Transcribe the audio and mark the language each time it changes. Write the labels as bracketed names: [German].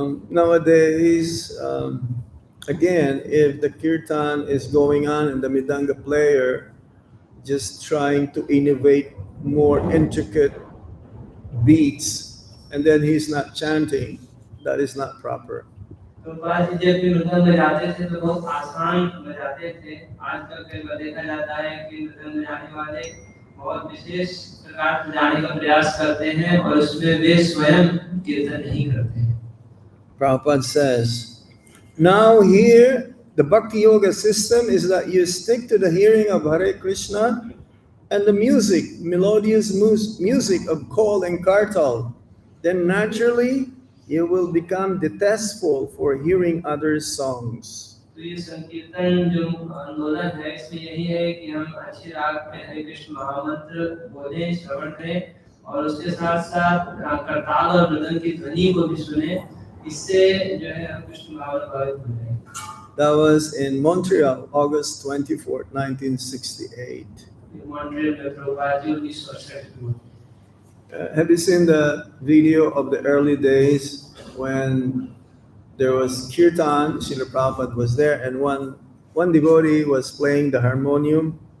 [English] Nowadays, again, if the kirtan is going on and the mridanga player just trying to innovate more intricate beats and then he's not chanting, that is not proper. [Hindi] Prabhupada ji जब भी मृदंग बजाते थे तो बहुत आसान बजाते थे। आजकल कई बार देखा जाता है कि मृदंग बजाने वाले बहुत विशेष प्रकार बजाने का प्रयास करते हैं और उसमें वे स्वयं कीर्तन नहीं करते हैं। [English] Prabhupada says, now here the Bhakti Yoga system is that you stick to the hearing of Hare Krishna and the music, melodious music of Khol and Kartal. Then naturally you will become detestful for hearing other songs. [Hindi] तो ये संकीर्तन जो आंदोलन है, इसमें यही है कि हम अच्छे राग में हरे कृष्ण महामंत्र बोलें, श्रवण करें और उसके साथ साथ करताल और मृदंग की ध्वनि को भी सुने, इससे जो है हम कृष्ण भाव में भावित हो जाएंगे। [English] That was in Montreal, August 24th, 1968. [Hindi] Montreal में प्रभुपाद जी 1968 में। [English] Have you seen the video of the early days when there was Kirtan? Srila Prabhupada was there, and one devotee was playing the harmonium.